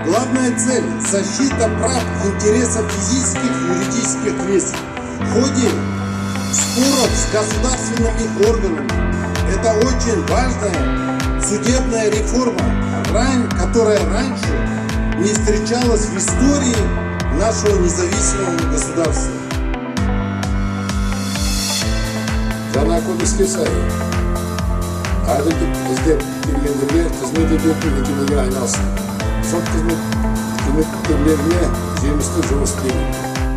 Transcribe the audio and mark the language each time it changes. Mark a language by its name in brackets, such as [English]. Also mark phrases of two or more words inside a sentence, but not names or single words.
[Russian] Главная цель – защита прав и интересов физических и юридических лиц в ходе споров с государственными органами. Это очень важная судебная реформа, которая раньше не встречалась в истории нашего независимого государства. [Kazakh] Жаңа кодекске сай әділдік іздеп келгендерге қызмет ететін мекемеге айналсын. Сот қызметкерлеріне жемісті жұмыс тілеймін.